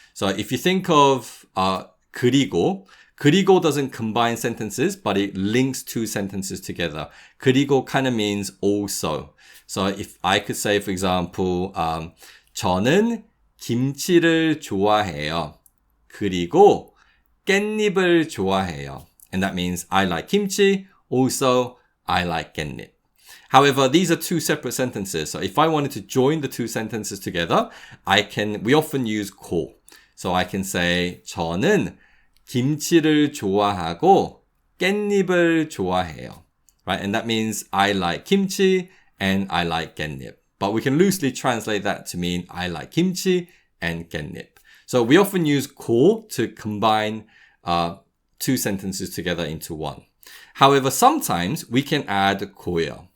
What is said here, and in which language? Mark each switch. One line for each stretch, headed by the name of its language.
English: So if you think of 그리고, 그리고 doesn't combine sentences, but it links two sentences together. 그리고 kind of means also. So if I could say, for example,
Korean: 저는 김치를 좋아해요. 그리고 깻잎을 좋아해요.
English: And that means I like kimchi, also I like 깻잎. However, these are two separate sentences. So if I wanted to join the two sentences together, we often use 고. So I can say
Korean: 저는 김치를 좋아하고 깻잎을 좋아해요.
English: Right? And that means I like kimchi and I like 깻잎. But we can loosely translate that to mean I like kimchi and 깻잎. So we often use 고 to combine two sentences together into one. However, sometimes we can add 고요.